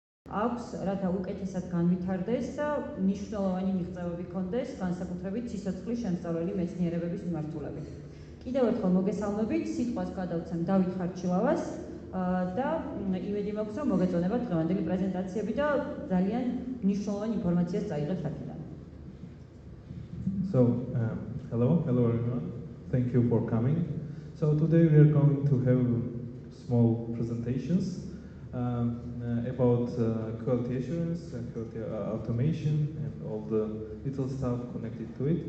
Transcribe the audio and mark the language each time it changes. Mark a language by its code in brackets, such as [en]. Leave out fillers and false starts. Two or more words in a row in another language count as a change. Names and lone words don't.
[ka] აქვს, რათა უკეთესად განვითარდეს და მნიშვნელოვანი მიღწევები ჰქონდეს განსაკუთრებით სიცოცხლის შემსწავლელი მეცნიერებების მიმართულებით. კიდევ ერთხელ მოგესალმებით, სიტყვას გადავცემ დავით ხარჩილავას და იმედი მაქვს, რომ მოგეწონებათ დღევანდელი პრეზენტაციები და ძალიან მნიშვნელოვანი ინფორმაციას წაიღებთ აქედან. [en] So, hello everyone. Thank you for coming. So today we are going to have small presentations about quality assurance, quality automation, and all the little stuff connected to it.